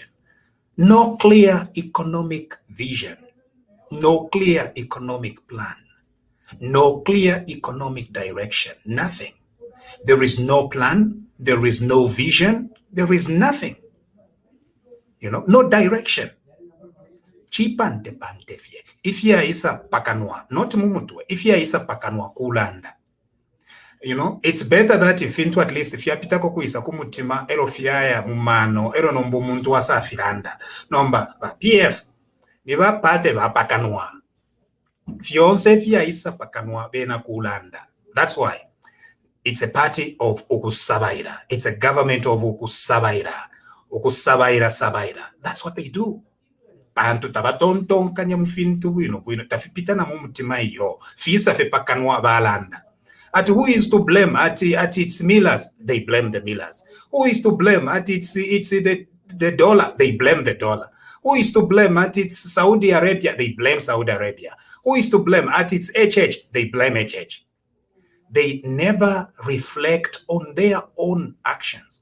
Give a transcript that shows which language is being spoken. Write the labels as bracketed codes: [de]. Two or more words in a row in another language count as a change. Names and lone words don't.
[en] No clear economic vision, no clear economic plan, no clear economic direction, nothing. There is no plan, there is no vision, there is nothing. You know, no direction. [bem] Chipante pantefye. If ya isa pakanwa, not mumutwe, if ya isa pakanwa kulanda. [en] You know, it's better that if into at least if [bem] ya pitako kuisa kumutima ero fiaya mumano ero nombu muntu wasa filanda nomba ba PF ni ba pate ba pakanwa fionse fia isa pakanwa bena kulanda. [en] That's why it's a party of ukusabaira. It's a government of ukusabaira. [bem] Ukusabaira sabaira. [en] That's what they do. [bem] Pantu tabatonton kanya mfintu wino tafipita na mumutima iyo fisa fe pakanwa balanda. [en] At who is to blame? At its millers, they blame the millers. Who is to blame? At it's the dollar, they blame the dollar. Who is to blame? At its Saudi Arabia, they blame Saudi Arabia. Who is to blame? At its HH, they blame HH. They never reflect on their own actions.